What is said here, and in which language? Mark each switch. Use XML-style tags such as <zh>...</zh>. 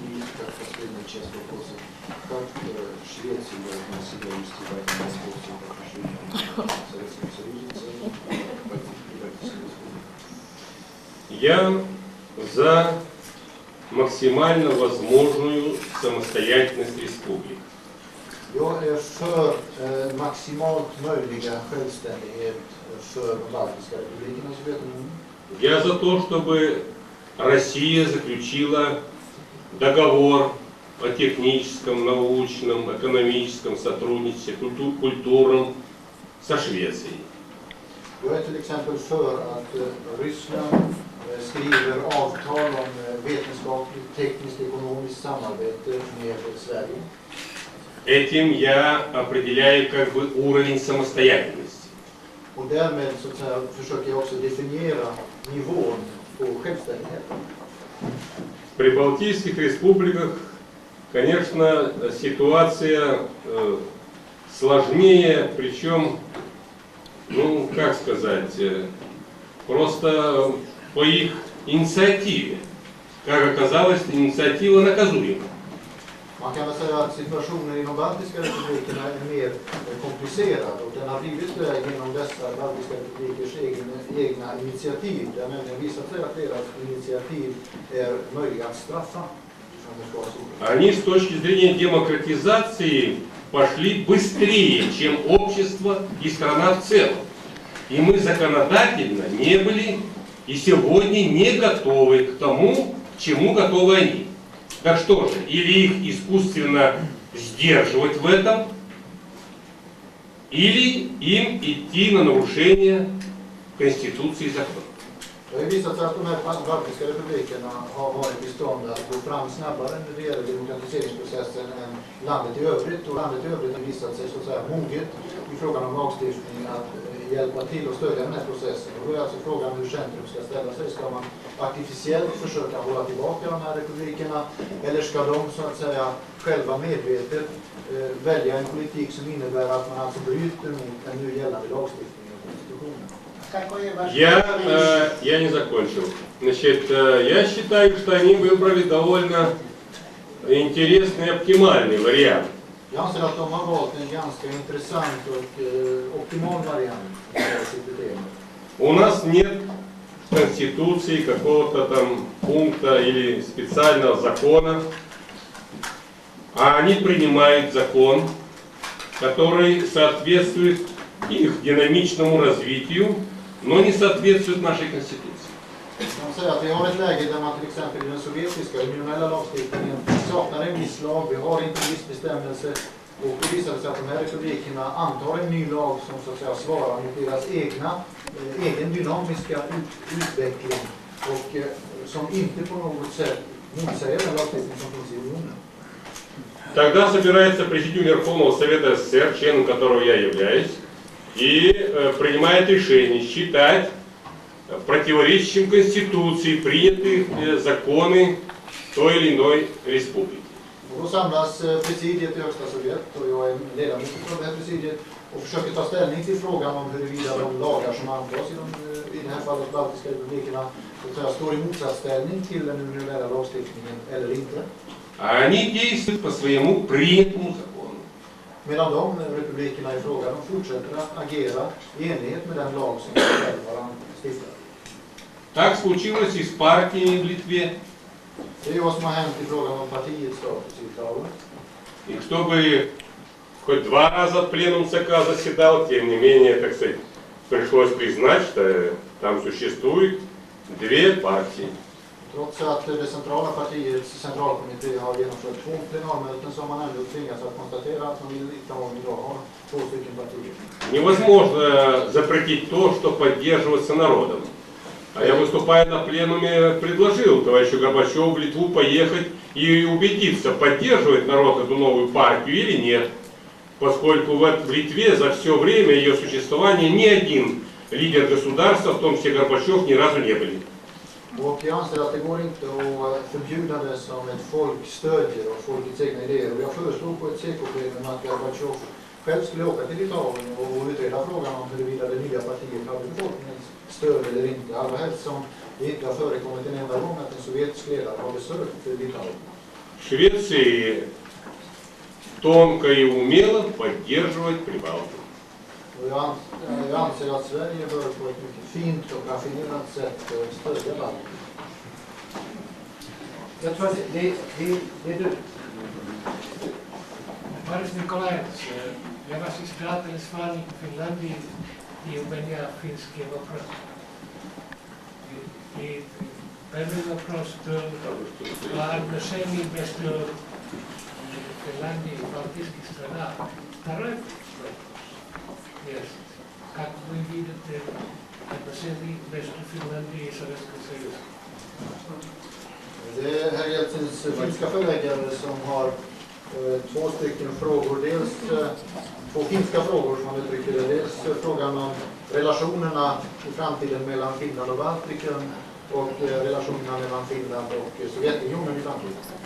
<ru>И как последняя часть вопроса, как Швеция должна себя вести в этом аспекте по отношению к Советскому Союзу, целом, Прибалтийской республике? Я за максимально возможную самостоятельность республик.</ru> <sv>Jag är för maximalt möjliga självständighet för de baltiska republikerna i Sovjetunionen.</sv> <ru>Я за то, чтобы Россия заключила договор о техническом, научном, экономическом сотрудничестве, культурном со Швецией.</ru> <sv>Jag är till exempel för att Ryssland skriver avtal om vetenskapligt, tekniskt, ekonomiskt samarbete med Sverige.</sv> <ru>Этим я определяю как бы уровень самостоятельности.</ru> <sv>Och därmed så att säga, försöker jag också definiera nivån på självständigheten.</sv> <ru>В прибалтийских республиках, конечно, ситуация сложнее, причем, ну, как сказать, просто по их инициативе. Как оказалось, инициатива наказуема.</ru> <sv>Man kan väl säga att situationen i de baltiska republikerna är mer komplicerad och den har blivit det genom dessa baltiska republikers egna initiativ. Det har nämligen visat sig att deras initiativ är möjliga att straffa.</sv> <ru>Они с точки зрения демократизации пошли быстрее, чем общество и страна в целом. И мы законодательно не были и сегодня не готовы к тому, к чему готовы они. Так что же, или их искусственно сдерживать в этом, или им идти на нарушение Конституции и закона.</ru> <sv>Det har ju visat sig att de här baltiska republikerna har varit i stånd att gå fram snabbare när det gäller demokratiseringsprocessen än landet i övrigt. Och landet i övrigt har visat sig så att säga moget i frågan om lagstiftning att hjälpa till och stödja den här processen. Och då är alltså frågan hur centrum ska ställa sig. Ska man artificiellt försöka hålla tillbaka de här republikerna eller ska de så att säga själva medvetet välja en politik som innebär att man alltså bryter mot den nu gällande lagstiftningen och konstitutionen?</sv> <ru>Я не закончил. Значит, я считаю, что они выбрали довольно интересный и оптимальный вариант.</ru> <sv>Jag anser att de har valt en ganska intressant och optimal variant i sitt beteende.</sv> <ru>У нас нет в Конституции какого-то там пункта или специального закона, а они принимают закон, который соответствует их динамичному развитию, но не соответствует нашей Конституции.</ru> <sv>Man säger att vi har ett läge där man till exempel i den sovjetiska unionella lagstiftningen saknar en viss lag, vi har inte en viss bestämmelse och det visar sig att de här republikerna antar en ny lag som så att säga svarar mot deras egen dynamiska utveckling och som inte på något sätt motsäger den lagstiftning som finns i unionen.</sv> <ru>Тогда собирается Президиум Верховного Совета СССР, членом которого я являюсь, и принимает решение считать противоречащим Конституции принятые законы той или иной республики.</ru> <sv>Och då samlas presidiet i högsta Sovjet och jag är ledamot av det här presidiet och försöker ta ställning till frågan om huruvida de lagar som antas i det här fallet baltiska republikerna står i motsatsställning till den unionella lagstiftningen eller inte.</sv> <ru>Они действуют по своему принятому закону.</ru> <sv>Medan de republikerna i fråga de fortsätter att agera i enlighet med den lag som de själva stiftar.</sv> <ru>Так случилось и с партией в Литве.</ru> <sv>Det är vad som har hänt i frågan om partiets status i Litauen.</sv> <ru>И чтобы хоть 2 раза пленум ЦК заседал, тем не менее, так сказать, пришлось признать, что там существует 2 партии.</ru> <sv>Trots att det centrala partiets centralkommitté har genomfört 2 plenarmöten så har man ändå tvingats att konstatera att man i Litauen idag har 2 stycken partier.</sv> <ru>Невозможно запретить то, что поддерживается народом. А я, выступая на пленуме, предложил товарищу Горбачеву в Литву поехать и убедиться, поддерживает народ эту новую партию или нет. Поскольку в Литве за все время ее существования ни один лидер государства, в том числе Горбачев, ни разу не были.</ru> <sv>Och jag anser att det går inte att förbjuda det som ett folk stödjer och folkets egna idéer. Och jag föreslog på ett CK-plenum att Gorbatjov själv skulle åka till Litauen och utreda frågan om huruvida det nya partiet hade befolkningens stöd eller inte. Allra helst som det inte har förekommit en enda gång att en sovjetisk ledare har besökt Litauen.</sv> <ru>Швеции тонко и умело поддерживать Прибалтику.</ru> <sv>Och jag anser att Sverige bör på ett mycket fint och raffinerat sätt stödja Baltikum. Jag tror att det är du.</sv> <ru>Boris Nikolaevич, я вас избирательный сварник в Финляндии, и у меня финский вопрос. И первый вопрос был о отношении между Финляндией и балтийских странах. Второй вопрос есть, как вы видите отношения между Финляндией и Советским Союзом?</ru> <sv>Det är herr Jeltsins finska förläggare som har två stycken frågor. Dels två finska frågor som man uttrycker det. Dels frågan om relationerna i framtiden mellan Finland och Baltikum och relationerna mellan Finland och Sovjetunionen i framtiden.</sv>